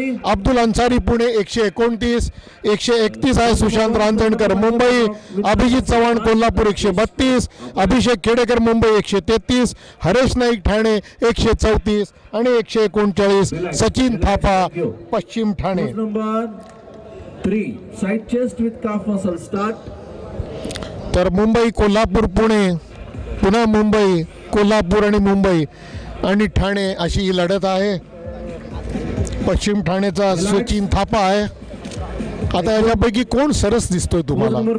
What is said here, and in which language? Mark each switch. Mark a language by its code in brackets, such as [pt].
[mr] अब्दुल अन्सारी पुणे 129, 131 आहे सुशांत रांजणकर मुंबई। अभिजित चव्हाण कोल्हापूर 132, अभिषेक खेडेकर मुंबई 133, हरेश नाईक ठाणे 134 आणि 139 सचिन थापा पश्चिम Thane. [en] 3 side chest with calf muscle start. [mr] तर मुंबई कोल्हापूर पुणे, पुन्हा मुंबई कोल्हापूर आणि मुंबई आणि ठाणे अशी ही लढत आहे। पश्चिम ठाणेचा सचिन थापा आहे। आता यापैकी कोण सरस दिसतोय तुम्हाला?